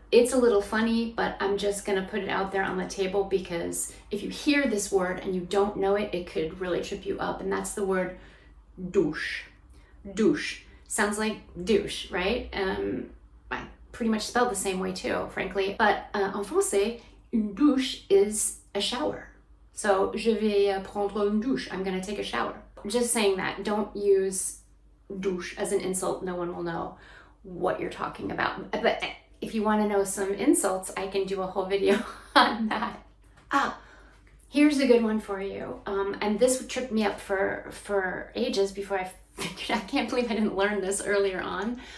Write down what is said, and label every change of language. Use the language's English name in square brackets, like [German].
[English] It's a little funny, but I'm just gonna put it out there on the table because if you hear this word and you don't know it, it could really trip you up, and that's the word douche. Douche. sounds like douche, right? I pretty much spelled the same way too, frankly. But [French] en français, une douche [English] is a shower. So, [French] je vais prendre une douche. [English] I'm going to take a shower. Just saying that. Don't use douche as an insult. No one will know what you're talking about. But if you want to know some insults, I can do a whole video on that. Here's a good one for you. And this tripped me up for ages before I figured, I can't believe I didn't learn this earlier on.